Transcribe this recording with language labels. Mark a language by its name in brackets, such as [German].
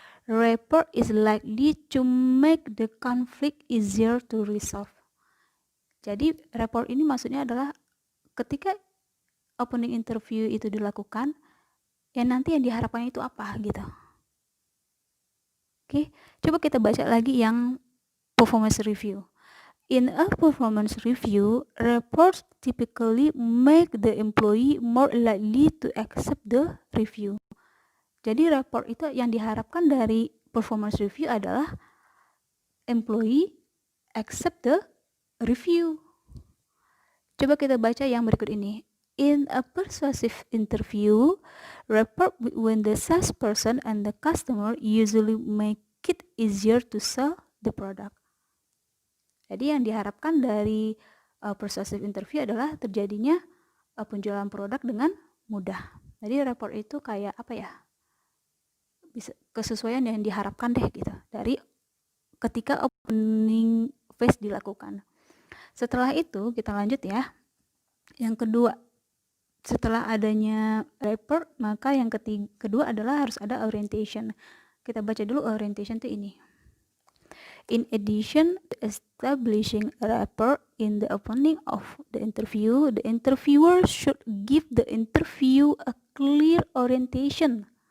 [English] Rapport is likely to make the conflict easier to resolve. [Indonesian] Jadi rapport ini maksudnya adalah ketika opening interview itu dilakukan, ya nanti yang diharapkan itu apa gitu. Oke, coba kita baca lagi yang performance review. [English] In a performance review, reports typically make the employee more likely to accept the review. [Indonesian] Jadi report itu yang diharapkan dari performance review adalah [English] employee accept the review. [Indonesian] Coba kita baca yang berikut ini. [English] In a persuasive interview, rapport between the salesperson and the customer usually make it easier to sell the product. [Indonesian] Jadi yang diharapkan dari persuasive interview adalah terjadinya penjualan produk dengan mudah. Jadi rapport itu kayak apa ya? Bisa kesesuaian yang diharapkan deh gitu dari ketika opening phase dilakukan. Setelah itu kita lanjut ya. Yang kedua, setelah adanya rapport, maka yang kedua adalah harus ada orientation. Kita baca dulu orientation itu ini. [English] In addition to establishing a rapport in the opening of the interviewer should give the interview a clear orientation.